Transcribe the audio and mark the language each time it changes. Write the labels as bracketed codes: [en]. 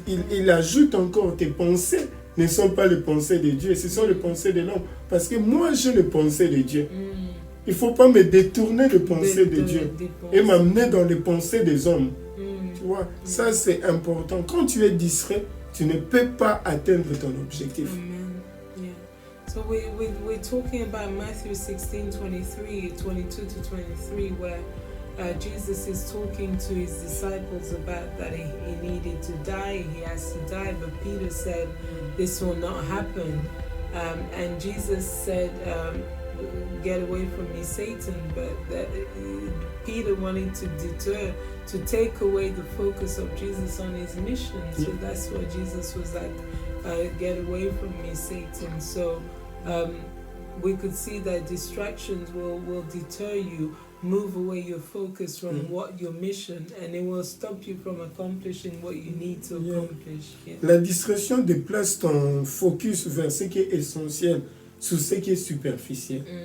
[fr] Il ajoute encore, tes pensées ne sont pas les pensées de Dieu, ce sont les pensées de l'homme. Parce que moi j'ai les pensées de Dieu. Il ne faut pas me détourner des pensées de Dieu et m'amener dans les pensées des hommes. Tu vois, ça c'est important. Quand tu es distrait, tu ne peux pas atteindre ton objectif. [en] So we're talking about Matthew 16, 22 to 23, where Jesus is talking to his disciples about that he needed to die, he has to die, but Peter said this will not happen. And Jesus said, get away from me, Satan, but Peter wanted to take away the focus of Jesus on his mission. So that's why Jesus was like, get away from me, Satan. So we could see that distractions will deter you, move away your focus from what your mission, and it will stop you from accomplishing what you need to accomplish. [fr] La distraction déplace ton focus vers ce qui est essentiel, sur ce qui est superficiel.